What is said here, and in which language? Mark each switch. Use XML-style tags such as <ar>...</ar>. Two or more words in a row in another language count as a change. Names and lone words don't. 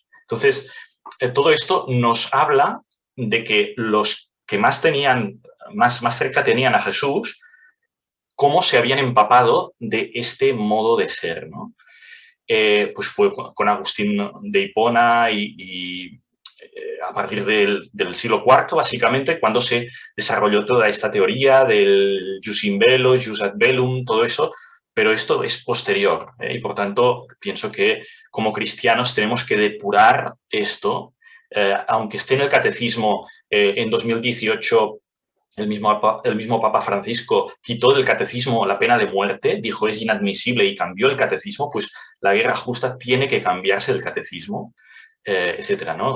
<es>Entonces, todo esto nos habla de que los que más cerca tenían a Jesús, cómo se habían empapado de este modo de ser, ¿no? Pues fue con Agustín de Hipona y a partir del siglo IV, básicamente, cuando se desarrolló toda esta teoría del</es> <la>jus in bello, jus ad bellum,</la> <es>todo eso, pero esto es posterior, y por tanto pienso que como cristianos tenemos que depurar esto, aunque esté en el catecismo. En 2018 el mismo Papa Francisco quitó del catecismo la pena de muerte, dijo es inadmisible y cambió el catecismo, pues la guerra justa tiene que cambiarse del catecismo, etcétera, ¿no?</es>